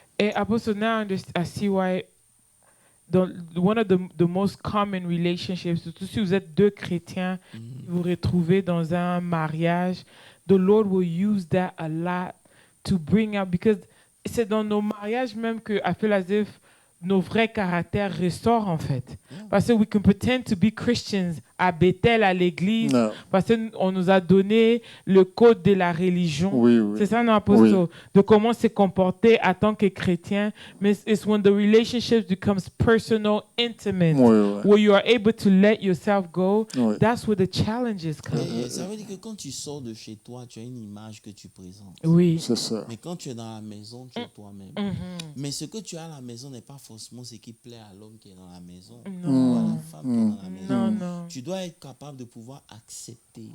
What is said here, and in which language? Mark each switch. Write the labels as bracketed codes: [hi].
[en] And Apostle, now I see why one of the most common relationships, [fr] surtout si vous êtes deux chrétiens, vous retrouvez dans un mariage, [en] the Lord will use that a lot to bring out, because [fr] c'est dans nos mariages même que [en] I feel as if [fr] nos vrais caractères ressortent en fait. Parce que [en] we can pretend to be Christians [fr] à Bethel, à l'église, Non. parce qu'on nous a donné le code de la religion. Oui, oui. C'est ça, non, Apostle? Oui. De comment se comporter en tant que chrétien. Mais [en] it's when the relationship becomes personal, intimate, Oui, oui. where you are able to let yourself go. Oui. That's where the challenges come. [fr] Et ça veut dire que quand tu sors de chez toi, tu as une image que tu présentes. Oui. C'est ça. Mais quand tu es dans la maison, tu es toi-même. Mais ce que tu as à la maison n'est pas forcément ce qui plaît à l'homme qui est dans la maison Non. ou à la femme qui est dans la maison. Non, non. Tu dois être capable de pouvoir accepter